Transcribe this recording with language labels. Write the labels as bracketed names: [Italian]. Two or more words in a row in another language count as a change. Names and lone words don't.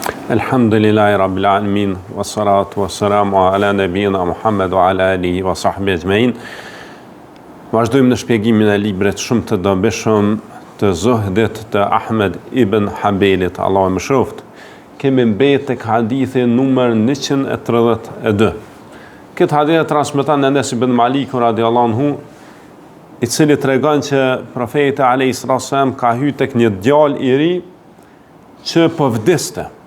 [Arabic] الحمد لله رب العالمين والصلاة والسلام على نبينا محمد وعلى آله وصحبه أجمعين. [Albanian] Vazhdojmë në shpjegimin e librit shumë të dobishëm të Zuhdit të Ahmed ibn Hanbelit, Allahu më shëroft. Kemi mbet tek hadithi numër 132. Këtë hadith transmeton Anas ibn Malik [Arabic] رضي الله عنه, [Albanian] i cili tregon që profeti [Arabic] عليه السلام [Albanian] ka hyrë tek një djalë i ri që po vdiste.